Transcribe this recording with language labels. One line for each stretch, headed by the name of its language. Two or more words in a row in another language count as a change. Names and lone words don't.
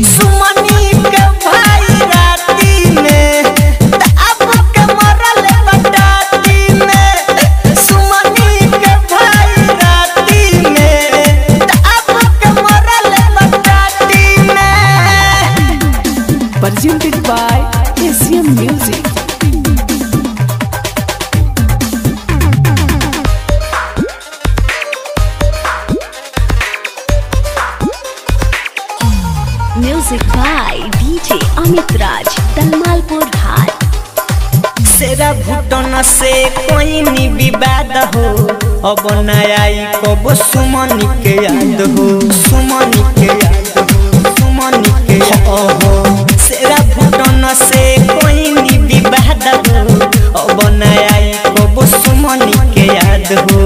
Bhojpuri: सुमनी के भाई राती में दाब के मरल बटाटी में। सुमनी के भाई राती में दाब के मरल बटाटी में।
English: Presented by Asian Music. Music by DJ Amit Raj, Dalmalpur High.
Bhojpuri: सेरा भुटन से कोई नी विवाद हो अब न आई कब सुमनी के याद हो। सुमनी के याद हो सुमनी के हो सेरा भुटन से कोई नी विवाद हो अब न आई कब सुमनी के याद हो।